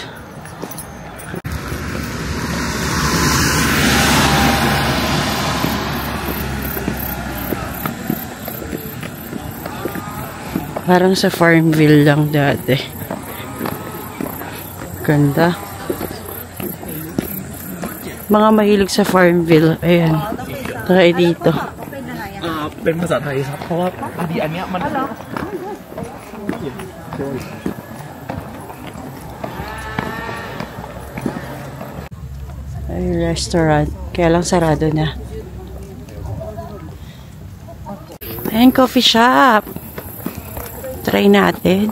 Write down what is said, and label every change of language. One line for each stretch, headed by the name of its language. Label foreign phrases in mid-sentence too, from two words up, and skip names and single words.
Filipino: Parang sa Farmville lang dati. Ganda. Mga mahilig sa Farmville. Ayan. Try dito.
Thai: เป็นภาษาไทยครับเพราะว่าพอดีอันเนี้ยมัน
Filipino: Ay, restaurant. Kaya lang sarado na. Ayan,
English: coffee shop.
Filipino: Try natin.